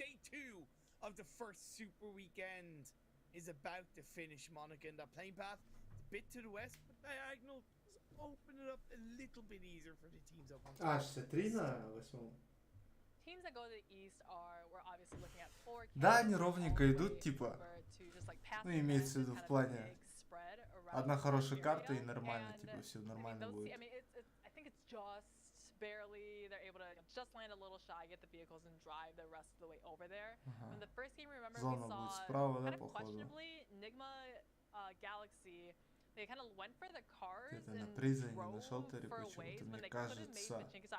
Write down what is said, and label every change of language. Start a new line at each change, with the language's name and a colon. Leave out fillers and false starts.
English: Day 2 of the first super weekend is about to finish. Monica in that plane path. It's a bit to the west, but diagonal just open it up a little bit easier for the teams up on top.
Russian: 63 на 8.
English: Teams that go to the east we're obviously looking at 4K.
Russian: Да, они ровненько идут, типа, ну, имеется в виду в плане одна хорошая карта и нормально, типа, все нормально будет.
English: I think it's just barely, they're able to just land a little shy, get the vehicles and drive the rest of the way over there. In the first game, remember, we saw
Russian: справа,
English: kind of questionably Enigma Galaxy, they kind of went for the cars and drove for a ways when they could have made Pachinki.